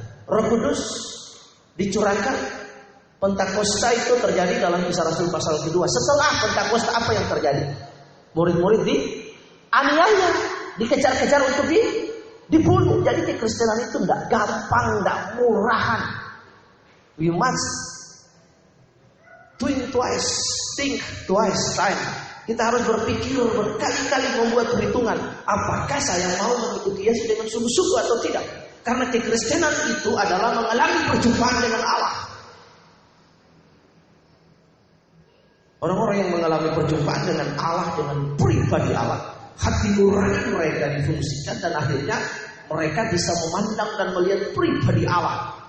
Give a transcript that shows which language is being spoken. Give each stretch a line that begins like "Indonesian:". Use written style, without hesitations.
Indonesian: Roh Kudus dicurahkan. Pentakosta itu terjadi dalam Kisah Rasul pasal kedua. Setelah Pentakosta apa yang terjadi? Murid-murid dianiaya, dikejar-kejar untuk dibunuh. Jadi kekristenan itu tidak gampang, tidak murahan.
English: We must think twice time.
Indonesian: Kita harus berpikir berkali-kali, membuat perhitungan. Apakah saya mau mengikuti Yesus dengan sungguh-sungguh atau tidak? Karena kekristenan itu adalah mengalami perjumpaan dengan Allah. Orang-orang yang mengalami perjumpaan dengan Allah, dengan pribadi Allah, hati nurani mereka difungsikan dan akhirnya mereka bisa memandang dan melihat pribadi Allah.